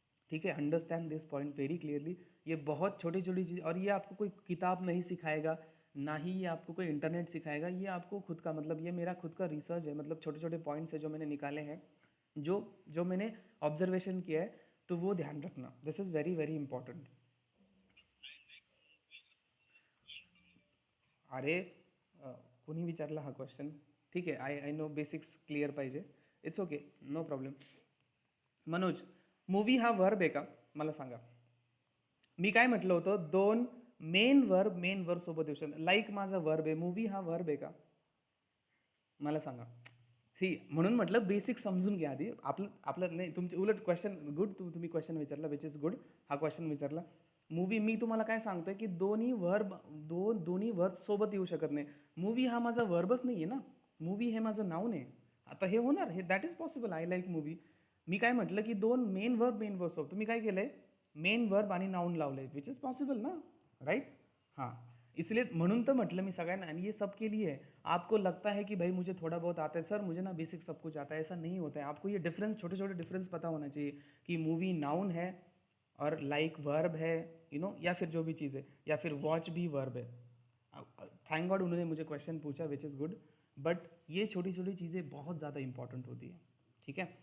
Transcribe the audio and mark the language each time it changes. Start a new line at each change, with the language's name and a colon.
Hindi: ठीक है,
English: Understand this point very clearly.
Hindi: ये बहुत छोटी छोटी चीज़, और ये आपको कोई किताब नहीं सिखाएगा, ना ही ये आपको कोई इंटरनेट सिखाएगा, ये आपको खुद का, मतलब ये मेरा खुद का रिसर्च है, मतलब छोटे छोटे पॉइंट्स है जो मैंने निकाले हैं, जो जो मैंने ऑब्जर्वेशन किया है, तो वो ध्यान रखना,
English: This is very very important.
Marathi: अरे कोणी विचारला हा क्वेश्चन, ठीक आहे, आय नो बेसिक्स क्लिअर पाहिजे,
English: It's okay, no problem.
Marathi: Manoj, movie हा वर्ब आहे का, मला सांगा? मी काय म्हटलं होतं, दोन मेन वर्ब सोबत येऊ शकतो, लाईक माझा वर्ब आहे, मूवी हा वर्ब आहे का, मला सांगा? सी, म्हणून म्हटलं बेसिक समजून घ्या आधी, आपलं आपलं नाही, तुमचे उलट क्वेश्चन गुड, तुम्ही क्वेश्चन विचारला
English: which is good,
Marathi: हा क्वेश्चन विचारला। मूवी, मी तुम्हाला काय सांगतोय की दोन्ही वर्ब सोबत येऊ शकत नाही। मूवी हा माझा वर्बच नाही आहे ना, मूवी हे माझं नाऊन आहे। आता हे होणार, हे
English: That is possible, I like movie.
Marathi: मी काय म्हटलं की दोन मेन वर्ब सोबत, तुम्ही काय केलंय, मेन वर्ब आणि नाऊन लावलंय,
English: which is possible
Marathi: ना, राईट? हां, इसलिए म्हणून तर म्हटलं मी सगळ्यांना, आणि
Hindi: ये सबके लिए है. आपको लगता है कि भाई मुझे थोड़ा बहुत आता है, सर मुझे ना बेसिक सब कुछ आता है, ऐसा नहीं होता है. आपको ये डिफरेंस, छोटे छोटे डिफरेंस पता होना चाहिए कि मूवी नाउन है और लाइक वर्ब है, या फिर जो भी चीज़ है, या फिर वॉच भी वर्ब है.
English: thank God
Hindi: उन्होंने मुझे क्वेश्चन पूछा,
English: Which is good.
Hindi: बट ये छोटी छोटी चीज़ें बहुत ज़्यादा इंपॉर्टेंट होती है. ठीक है.